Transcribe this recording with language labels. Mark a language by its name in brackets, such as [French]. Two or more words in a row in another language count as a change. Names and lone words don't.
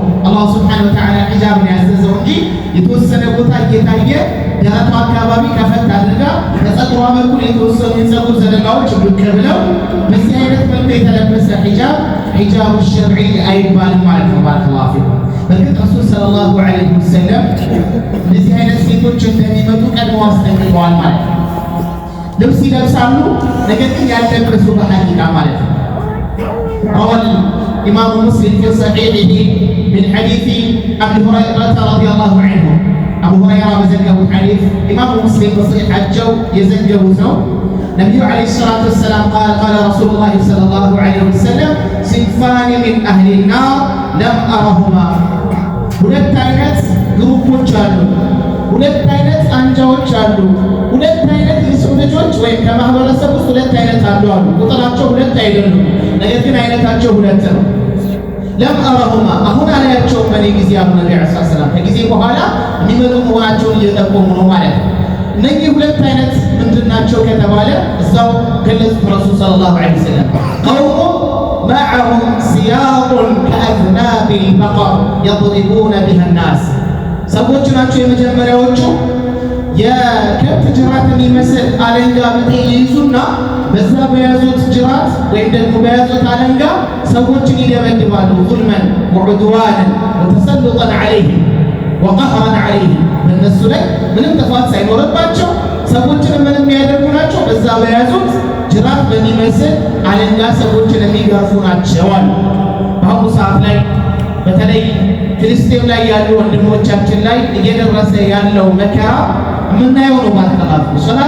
[Arabic] الله سبحانه وتعالى [Amharic] ሒጃብን ያዘዘው እንጂ የተወሰነ ቦታ እየታየ ደረቷ አካባቢ ከፈት አድርጋ ከፀጉሯ በኩል የተወሰኑ የፀጉር ዘለላዎች ብቅ ብለው በዚህ አይነት መልኩ የተለበሰ [Arabic] حجاب شرعي [Amharic] አይባልም ማለት ነው። [Arabic] بارك الله فيكم [Amharic] በእርግጥ [Arabic] رسول صلى الله عليه وسلم [Amharic] እንደዚህ አይነት ሴቶች እንደሚመጡ ቀድሞ አስጠንቅቀዋል ማለት ነው። ልብስ ይለብሳሉ፣ ነገር ግን ያልለበሱ በሐቂቃ ማለት ነው። [Arabic] روى الإمام مسلم في صحيحه من حديث أبي هريرة رضي الله عنه أبو هريرة بزجه الحديث إمام مسلم بصحيح الجو يزجه نو النبي عليه الصلاة والسلام قال رسول الله صلى الله عليه وسلم صنفان من أهل النار لم أرهما [Amharic] ሁለት አይነት ግሩፖች አሉ፣ ሁለት አይነት አንጃዎች አሉ፣ ሁለት አይነት የሰው ልጆች ወይም ከማህበረሰብ ውስጥ ሁለት አይነት አሉ። ቁጥራቸው ሁለት አይደሉም፣ ነገር ግን አይነታቸው ሁለት ነው። [Arabic] لم أرهما [Amharic] አሁን አላያቸውም በእኔ ጊዜ አሉ [Arabic] نبي عليه سلام [Amharic] ከጊዜ በኋላ የሚመጡ መሆናቸውን እየጠቆሙ ነው ማለት ነው። እነዚህ ሁለት አይነት ምንድን ናቸው ከተባለ እዛው ገለጹት [Arabic] رسول صلى الله عليه وسلم قوم معهم سياط كأذناب البقر يضربون بها الناس [Amharic] ሰዎች ናቸው የመጀመሪያዎቹ የከብት ጅራት የሚመስል አለንጋ ይይዙና በዛ በያዙት ጅራት ወይም ደግሞ በያዙት አለንጋ ሰዎችን ይደበድባሉ። [Arabic] ظلما وعدوانا وتسلطا عليهم وقهرا عليهم [Amharic] በእነሱ ላይ ምንም ጥፋት ሳይኖርባቸው ሰዎችን ምንም የሚያደርጉ ናቸው። በዛ በያዙት ጅራት በሚመስል አለንጋ ሰዎችን የሚገርፉ ናቸው አሉ። በአሁኑ ሰዓት ላይ በተለይ ፍልስጤም ላይ ያሉ ወንድሞቻችን ላይ እየደረሰ ያለው መከራ የምናየው ነው። ባረከላሁ ሶላት